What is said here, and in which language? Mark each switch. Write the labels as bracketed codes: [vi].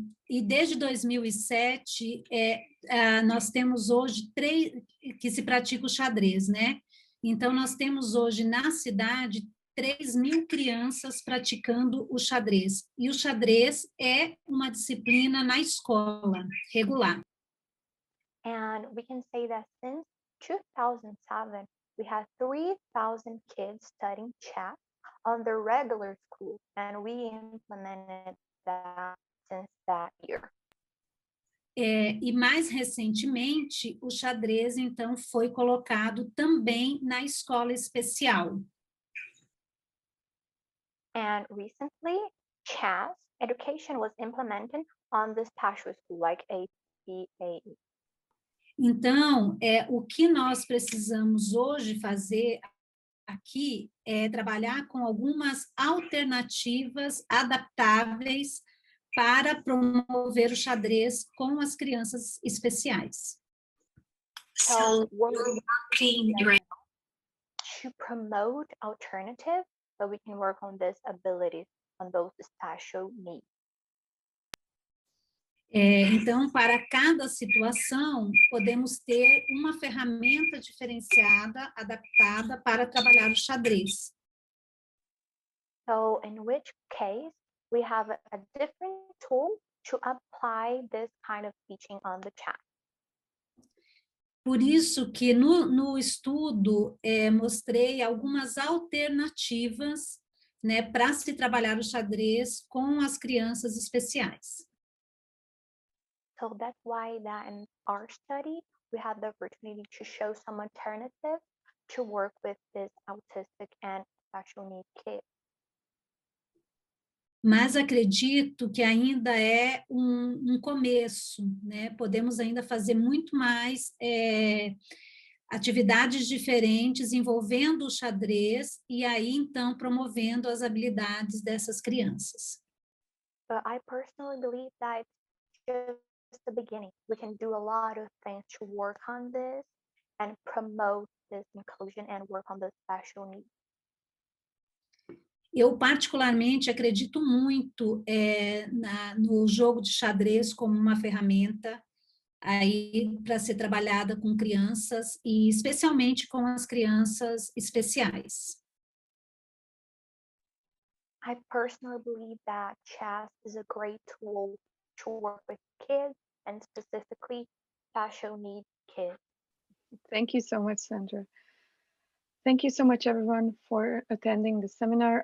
[pt] E desde 2007, nós temos hoje que se pratica o xadrez, né? Então, nós temos hoje na cidade 3.000 crianças praticando o xadrez. E o xadrez é uma disciplina na escola regular. [en] And we can say that since 2007, we have 3,000 kids studying chess on the regular school, and we implemented that since that year. [pt] E mais recentemente, o xadrez, então, foi colocado também na escola especial. [en] And recently, chess education was implemented on the special school, like APAE. [pt] Então, o que nós precisamos hoje fazer aqui é trabalhar com algumas alternativas adaptáveis para promover o xadrez com as crianças especiais. [en] So we're working to promote alternatives so we can work on this abilities on those special needs. [pt] Então, para cada situação, podemos ter uma ferramenta diferenciada, adaptada para trabalhar o xadrez. [en] So in which case, we have a different tool to apply this kind of teaching on the chess. [pt] Por isso que no estudo mostrei algumas alternativas, né, para se trabalhar o xadrez com as crianças especiais. [en] So that's why that in our study, we had the opportunity to show some alternatives to work with this autistic and special needs kids. [pt] Mas acredito que ainda é um começo, né? Podemos ainda fazer muito mais atividades diferentes envolvendo o xadrez e aí, então, promovendo as habilidades dessas crianças. [en] but I personally believe that it's just the beginning. We can do a lot of things to work on this and promote this inclusion and work on the special needs. [pt] Eu, particularmente, acredito muito no jogo de xadrez como uma ferramenta aí para ser trabalhada com crianças e especialmente com as crianças especiais. [en] I personally believe that chess is a great tool to work with kids and specifically special needs kids. Thank you so much, Sandra. Thank you so much, everyone, for attending the seminar.